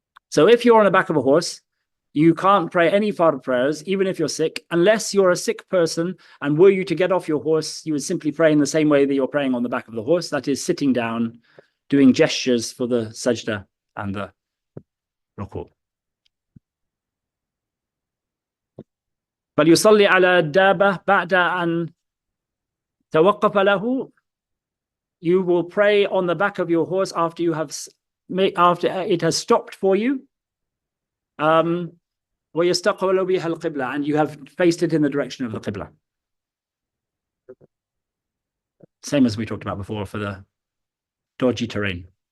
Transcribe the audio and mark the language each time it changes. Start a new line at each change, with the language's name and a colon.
English: So if you're on the back of a horse, you can't pray any fard prayers, even if you're sick, unless you're a sick person, and were you to get off your horse, you would simply pray in the same way that you're praying on the back of the horse, that is, sitting down, doing gestures for the sajda and the ruku'.
Arabic: فليصلي على الدابة بعد أن توقف له.
English: You will pray on the back of your horse after it has stopped for you.
Arabic: ويستقبل بها القبلة,
English: and you have faced it in the direction of the qibla. Same as we talked about before for the dodgy terrain.